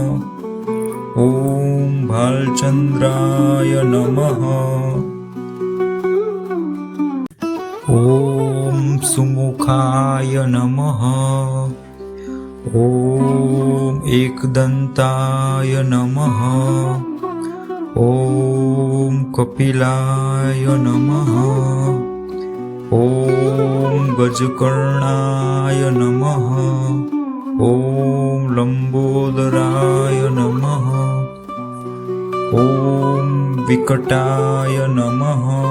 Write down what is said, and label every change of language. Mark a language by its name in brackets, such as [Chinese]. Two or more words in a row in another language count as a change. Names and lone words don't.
[Sanskrit] ॐ भालचन्द्राय नमः। ॐ सुमुखाय नमः। ॐ एकदन्ताय नमः। ॐ कपिलाय नमः. ॐ गजकर्णाय नमः. ॐ लम्बोदराय नमः. ॐ विकटाय नमः.